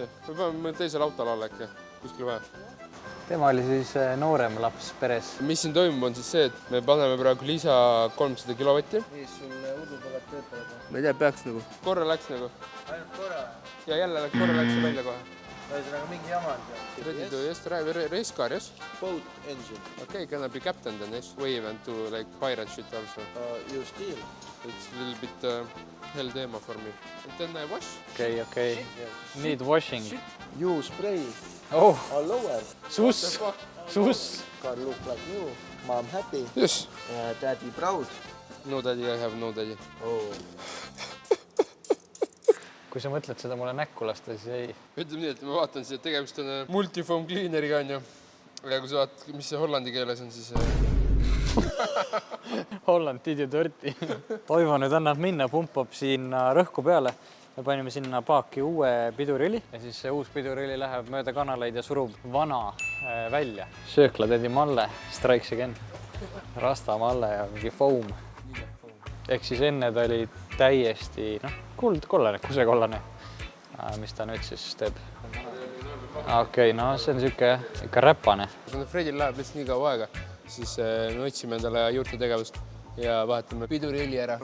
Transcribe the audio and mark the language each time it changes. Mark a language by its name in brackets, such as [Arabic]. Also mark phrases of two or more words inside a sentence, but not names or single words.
[Estonian] Me peame teisel autol alla äkki. kuskil vaja. tema oli siis noorem laps peres. Mis siin toimub, on siis see, et me paneme praegu lisa 300 kilovatti. Mis sul udupõled töötavad? Ma ei tea, peaks nagu. Korra läks nagu. Ainult korra? Ja jälle korra läks välja kohe. Ühesõnaga mingi jama on seal. [English] Ready to yes, drive race car, yes? Boat engine. Okay, can I be captain then, yes? Wave and do like pirate shit also. You steal. It's a little bit hell teema for me. And then I wash. Okay. Need washing. You spray Oh, all over. sus. Car look like new. Mom happy. Yes. Daddy proud. No daddy, I have no daddy. Oh. [Estonian] kui sa mõtled seda mulle näkku lasta, siis ei. Ütleme nii, et ma vaatan siia, tegemist on multifoam cleaneriga, on ju. Ja kui sa vaatad, mis see hollandi keeles on, siis... [English] Holland did you dirty. [Estonian] Toivo nüüd annab minna, pumpab sinna rõhku peale. Me panime sinna paaki uue piduriõli ja siis see uus piduriõli läheb mööda kanaleid ja surub vana välja. Söökla tedi Malle, [English] strikes again. [Estonian] Rasta Malle ja mingi foam. Ehk siis enne ta oli täiesti kuldkollane, kusekollane. Mis ta nüüd siis teeb? Okei, no see on siuke ikka räpane. Kui Fredil läheb lihtsalt nii kaua aega, siis me otsime endale juurtetegevust ja vahetame piduriõli ära.